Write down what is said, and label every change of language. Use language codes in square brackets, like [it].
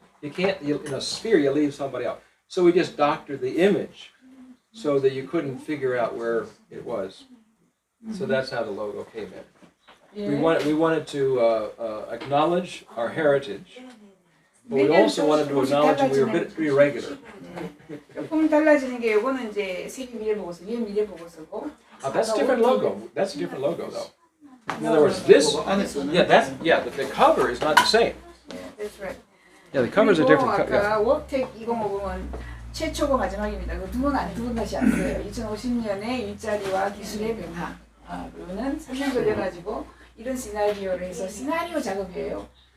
[en] You can't in a sphere you leave somebody out. So we just doctored the image so that you couldn't figure out where it was. So that's how the logo came in. [ko] 예. [en] We wanted to acknowledge our heritage, but we also wanted to acknowledge that we were a bit irregular. [ko] 조금 달라지는 게 이거는 이제 세계 미래보고서, 유엔 미래보고서고. [en] That's a different logo. That's a different logo, though. In other words, this, the cover is not the same. Yeah, that's right. Yeah, the covers are different. [ko] 아까 워텍 2050은 최초고 마지막입니다. 그 두 번 다시 안 써요. 2050년에 일자리와 기술의 변화. 그거는 3년 걸려가지고 이런 시나리오를 해서 시나리오 작업이에요.